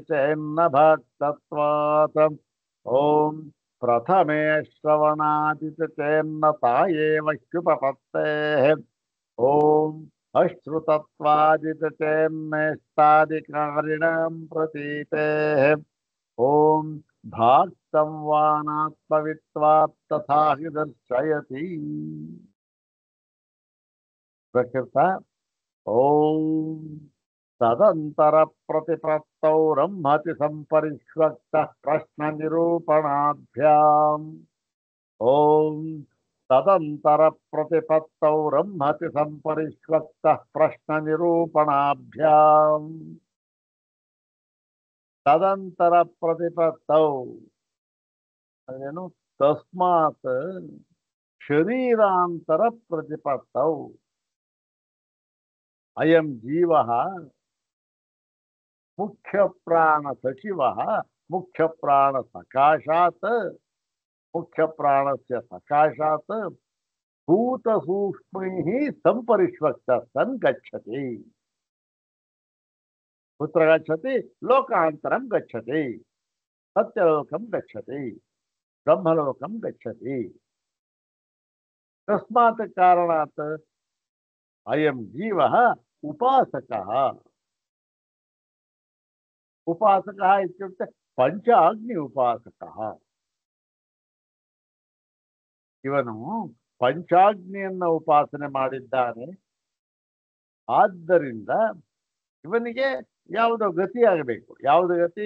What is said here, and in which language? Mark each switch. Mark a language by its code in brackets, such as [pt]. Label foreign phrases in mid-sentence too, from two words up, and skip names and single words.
[sa] चेन्न भक्तत्वात् ॐ प्रथमे श्रवणादिति चेन्न तायेव ह्युपपत्तेः ॐ अश्रुतत्वादिति चेन्नेष्टादिकारिणां प्रतीतेः ॐ भाक्तं वानात्मवित्वात् तथा हि दर्शयति। प्रकृत ॐ तदन्तरप्रतिपत्तौ ब्रह्मति सम्परिष्वक्तः प्रश्ननिरूपणाभ्याम् ॐ ತದಂತರ ಪ್ರತಿಪತ್ತೌ ಬ್ರಹ್ಮತಿ ಸಂಪರಿಷ್ವಕ್ತಃ ಪ್ರಶ್ನ ನಿರೂಪಣಾಭ್ಯಾಂ ತದಂತರ ಪ್ರತಿಪತ್ತೌ ಅದೇನು ತಸ್ಮಾತ್ ಶರೀರಾಂತರ ಪ್ರತಿಪತ್ತೌ ಅಯಂ ಜೀವ ಮುಖ್ಯ ಪ್ರಾಣ ಸಚಿವ ಮುಖ್ಯ ಪ್ರಾಣ ಸಕಾಶಾತ್ ಮುಖ್ಯ ಪ್ರಾಣಸ್ಯ ಸಕಾಶಾತ್ ಭೂತ ಸೂಕ್ಷ್ಮೈಃ ಸಂಪರಿಷ್ವಕ್ತ ಸನ್ ಗಚ್ಚತಿ ಕುತ್ರ ಗಚ್ಚತಿ ಲೋಕಾಂತರಂ ಗಚ್ಚತಿ ಸತ್ಯಲೋಕಂ ಗಚ್ಚತಿ ಬ್ರಹ್ಮಲೋಕಂ ಗಚ್ಚತಿ ತಸ್ಮಾತ್ ಕಾರಣಾತ್ ಅಯಂ ಜೀವ ಉಪಾಸಕಃ ಉಪಾಸಕಃ ಇತ್ಯುಕ್ತೆ ಪಂಚಾಗ್ನಿ ಉಪಾಸಕಃ [kn] ಇವನು ಪಂಚಾಗ್ನಿಯನ್ನ ಉಪಾಸನೆ ಮಾಡಿದ್ದಾನೆ. ಆದ್ದರಿಂದ ಇವನಿಗೆ ಯಾವುದೋ ಗತಿ ಆಗಬೇಕು. ಯಾವುದು ಗತಿ?